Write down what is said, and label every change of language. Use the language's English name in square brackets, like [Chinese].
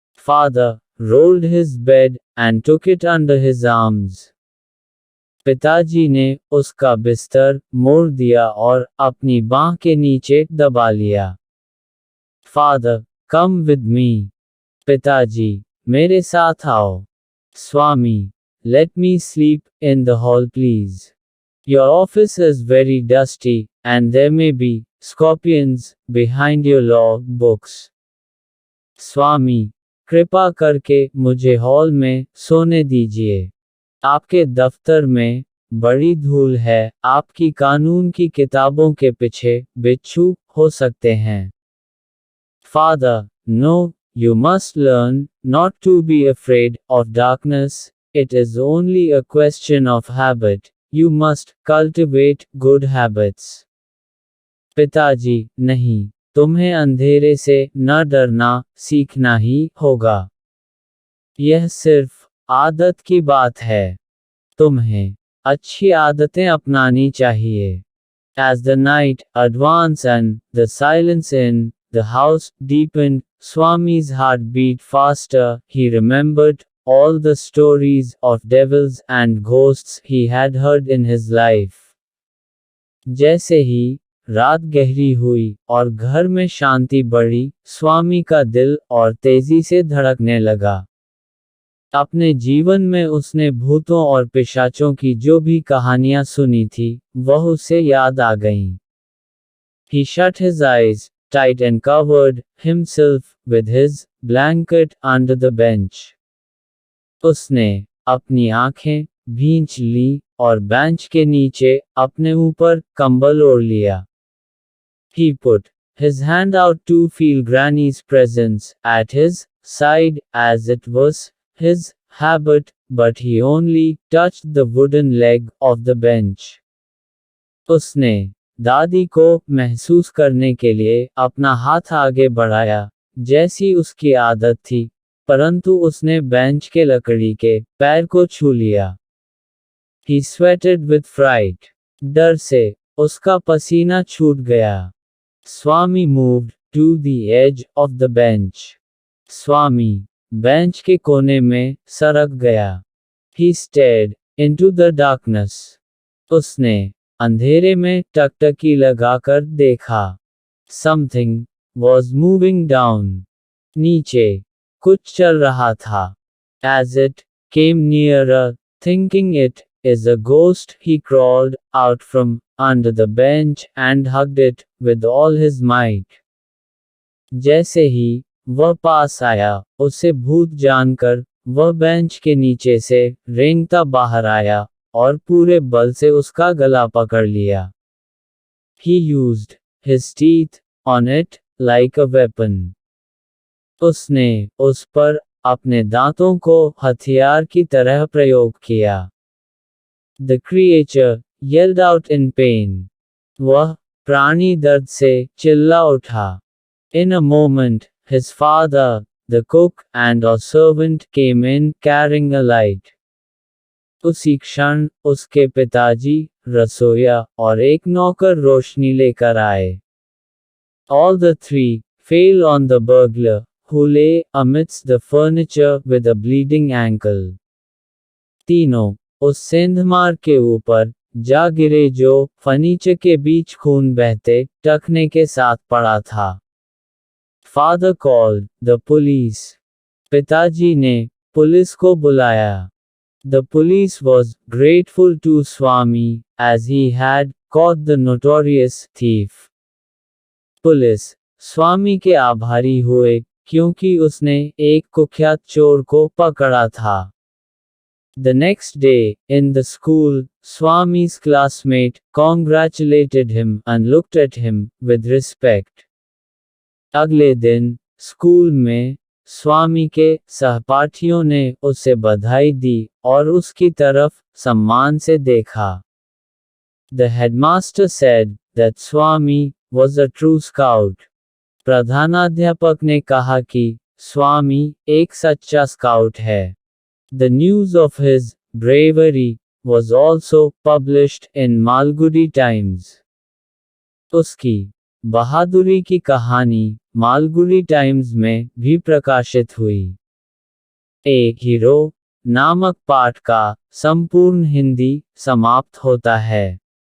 [English] Father rolled his bed and took it under his arms. [Hindi] पिताजी ने उसका बिस्तर मोड़ दिया और अपनी बांह के नीचे दबा लिया। [English] Father, come with me. [Hindi] पिताजी, मेरे साथ आओ। स्वामी, [English] Let me sleep in the hall, please. Your office is very dusty, and there may be scorpions behind your law books. [Hindi] स्वामी, कृपा करके मुझे हॉल में सोने दीजिए। आपके दफ्तर में बड़ी धूल है, आपकी कानून की किताबों के पीछे बिच्छू हो सकते हैं। [English] Father, no, you must learn not to be afraid of darkness, it is only a question of habit, you must cultivate good habits. [Hindi] पिताजी, नहीं, तुम्हें अंधेरे से न डरना सीखना ही होगा। यह सिर्फ आदत की बात है। तुम्हें अच्छी आदतें अपनानी चाहिए। [English] As the night advanced and the silence in the house deepened, Swami's heart beat faster. He remembered all the stories of devils and ghosts he had heard in his life. [Hindi] जैसे ही रात गहरी हुई और घर में शांति बढ़ी, स्वामी का दिल और तेजी से धड़कने लगा। अपने जीवन में उसने भूतों और पिशाचों की जो भी कहानियां सुनी थी, वह उसे याद आ गईं। [English] He shut his eyes tight and covered himself with his blanket under the bench. [Hindi] उसने अपनी आंखें भींच ली और बेंच के नीचे अपने ऊपर कंबल ओढ़ लिया। [English] He put his hand out to feel Granny's presence at his side, as it was his habit, but he only touched the wooden leg of the bench. [Hindi] उसने दादी को महसूस करने के लिए अपना हाथ आगे बढ़ाया, जैसी उसकी आदत थी, परंतु उसने बेंच के लकड़ी के पैर को छू लिया। [English] He sweated with fright. [Hindi] डर से उसका पसीना छूट गया। [English] Swami moved to the edge of the bench. [Hindi] Swami bench के कोने में सरक गया। [English] He stared into the darkness. [Hindi] उसने अंधेरे में टकटकी लगाकर देखा। [English] Something was moving down. [Hindi] नीचे कुछ चल रहा था। [English] As it came nearer, thinking it is a ghost, he crawled out from under the bench and hugged it with all his might. [Hindi] जैसे ही वह पास आया, उसे भूत जानकर वह बेंच के नीचे से रेंगता बाहर आया और पूरे बल से उसका गला पकड़ लिया। [English] He used his teeth on it like a weapon. [Hindi] उसने उस पर अपने दांतों को हथियार की तरह प्रयोग किया। [English] The creature yelled out in pain. [Hindi] वह प्राणी दर्द से चिल्ला उठा। [English] In a moment, his father, the cook, and a servant came in carrying a light. [Hindi] उसी क्षण उसके पिताजी, रसोइया और एक नौकर रोशनी लेकर आए। [English] All the three fell on the burglar, who lay amidst the furniture with a bleeding ankle. [Hindi] तीनों उस सेंधमार के ऊपर जा गिरे जो फर्नीचर के बीच खून बहते टखने के साथ पड़ा था। [English] Father called the police. [Hindi] पिताजी ने पुलिस को बुलाया। [English] The police was grateful to Swami, as he had caught the notorious thief. [Hindi] Police स्वामी के आभारी हुए, क्योंकि उसने एक कुख्यात चोर को पकड़ा था। [English] The next day, in the school, Swami's classmate congratulated him and looked at him with respect. [Hindi] अगले दिन स्कूल में स्वामी के सहपाठियों ने उसे बधाई दी और उसकी तरफ सम्मान से देखा। [English] The headmaster said that Swami was a true scout. [Hindi] प्रधानाध्यापक ने कहा कि स्वामी एक सच्चा स्काउट है। [English] The news of his bravery was also published in Malgudi Times. [Hindi] उसकी बहादुरी की कहानी मालगुडी टाइम्स में भी प्रकाशित हुई। एक हीरो नामक पाठ का संपूर्ण हिंदी समाप्त होता है।